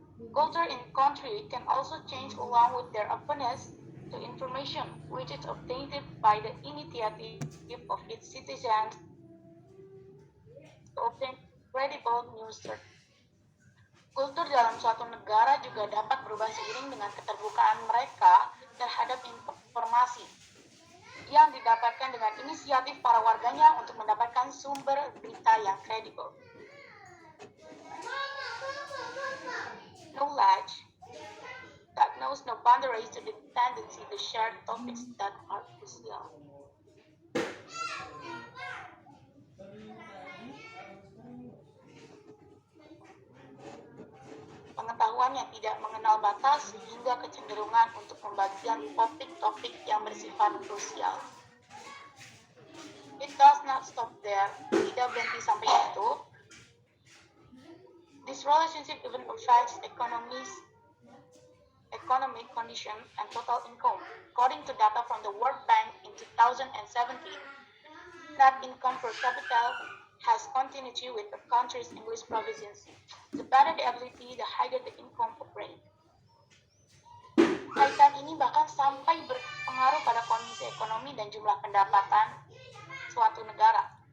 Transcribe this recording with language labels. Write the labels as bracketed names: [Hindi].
[English] Culture in country can also change along with their openness to information, which is obtained by the initiative of its citizens to obtain credible news sources. [Indonesian] Kultur dalam suatu negara juga dapat berubah seiring dengan keterbukaan mereka terhadap informasi yang didapatkan dengan inisiatif para warganya untuk mendapatkan sumber berita yang kredibel. [English] Knowledge that knows no boundaries to the tendency to share topics that are crucial. [Indonesian] Pengetahuan yang tidak mengenal batas hingga kecenderungan untuk pembagian topik-topik yang bersifat krusial. [English] It does not stop there, [Indonesian] tidak berhenti sampai itu. [English] This relationship even affects economic condition and total income. According to data from the World Bank in 2017, net income per capita has continuity with the country's English proficiency. The better the ability, the higher the income rate. [Indonesian] Kaitan ini bahkan sampai berpengaruh pada kondisi ekonomi dan jumlah pendapatan suatu negara.